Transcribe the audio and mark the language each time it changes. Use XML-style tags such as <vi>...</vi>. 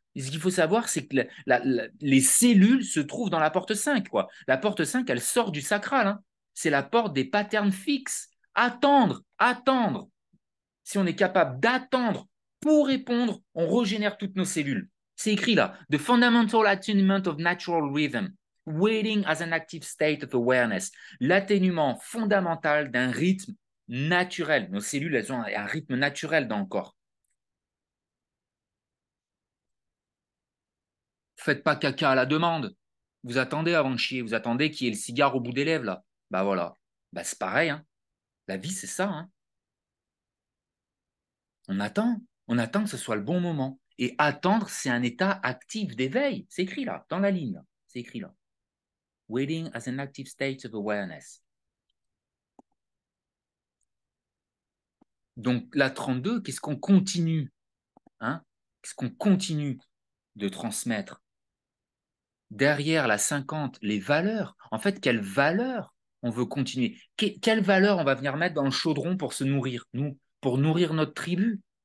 <fr>Et ce qu'il faut savoir, c'est que les cellules se trouvent dans la porte 5. Quoi. La porte 5, elle sort du sacral. Hein. C'est la porte des patterns fixes. Attendre, attendre. Si on est capable d'attendre pour répondre, on régénère toutes nos cellules. C'est écrit là.</fr> <en>The fundamental attunement of natural rhythm. Waiting as an active state of awareness.</en> <fr>L'atténuement fondamental d'un rythme naturel. Nos cellules, elles ont un rythme naturel dans le corps. Faites pas caca à la demande. Vous attendez avant de chier, vous attendez qu'il y ait le cigare au bout des lèvres, là. Bah voilà. Bah c'est pareil, hein. La vie, c'est ça, hein. On attend que ce soit le bon moment. Et attendre, c'est un état actif d'éveil. C'est écrit là, dans la ligne, là. C'est écrit là.</fr> <en>Waiting as an active state of awareness.</en> <fr>Donc la 32, qu'est-ce qu'on continue, hein? Qu'est-ce qu'on continue de transmettre? derrière la 50, les valeurs. En fait, quelles valeurs on veut continuer? Quelles valeurs on va venir mettre dans le chaudron pour se nourrir, nous, pour nourrir notre tribu?</fr>